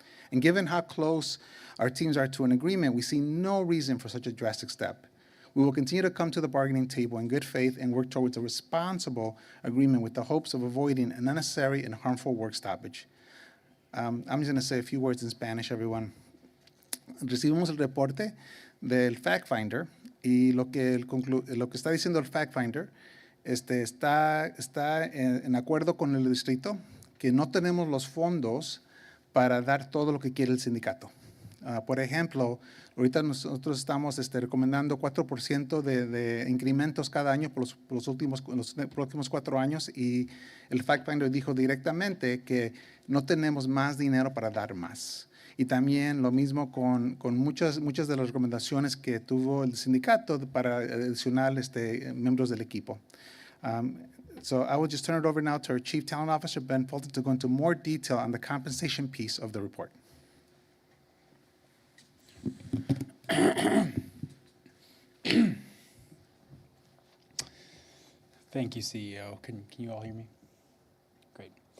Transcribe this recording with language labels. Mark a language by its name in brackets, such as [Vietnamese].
[English] And given how close our teams are to an agreement, we see no reason for such a drastic step. We will continue to come to the bargaining table in good faith and work towards a responsible agreement with the hopes of avoiding an unnecessary and harmful work stoppage. I'm just going to say a few words in Spanish, everyone. [Spanish] Recibimos el reporte del fact finder y lo que está diciendo el fact finder está en acuerdo con el distrito que no tenemos los fondos para dar todo lo que quiere el sindicato. Por ejemplo, ahorita nosotros estamos recomendando 4% de incrementos cada año por los próximos 4 años y el fact finder dijo directamente que no tenemos más dinero para dar más. Y también lo mismo con muchas de las recomendaciones que tuvo el sindicato para adicionar miembros del equipo. [English] So I will just turn it over now to our Chief Talent Officer, Ben Fulton, to go into more detail on the compensation piece of the report. Thank you, CEO. Can you all hear me? Great.